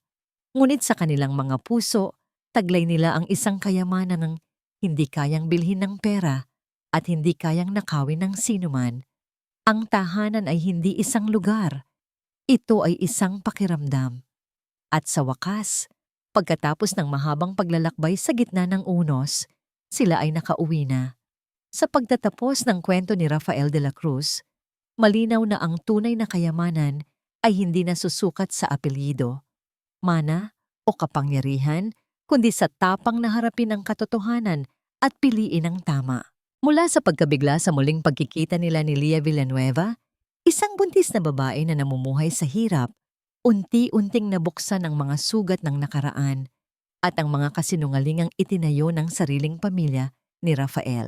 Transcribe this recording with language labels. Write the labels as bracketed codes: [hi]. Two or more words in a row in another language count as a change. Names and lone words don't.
[tl] Ngunit sa kanilang mga puso, taglay nila ang isang kayamanan ng hindi kayang bilhin ng pera at hindi kayang nakawin ng sinuman. Ang tahanan ay hindi isang lugar. Ito ay isang pakiramdam. At sa wakas, pagkatapos ng mahabang paglalakbay sa gitna ng unos, sila ay nakauwi na. Sa pagtatapos ng kwento ni Rafael de la Cruz, malinaw na ang tunay na kayamanan ay hindi nasusukat sa apelyido, mana o kapangyarihan, kundi sa tapang na harapin ang katotohanan at piliin ang tama. Mula sa pagkabigla sa muling pagkikita nila ni Leah Villanueva, isang buntis na babae na namumuhay sa hirap, unti-unting nabuksan ang mga sugat ng nakaraan at ang mga kasinungalingang itinayo ng sariling pamilya ni Rafael.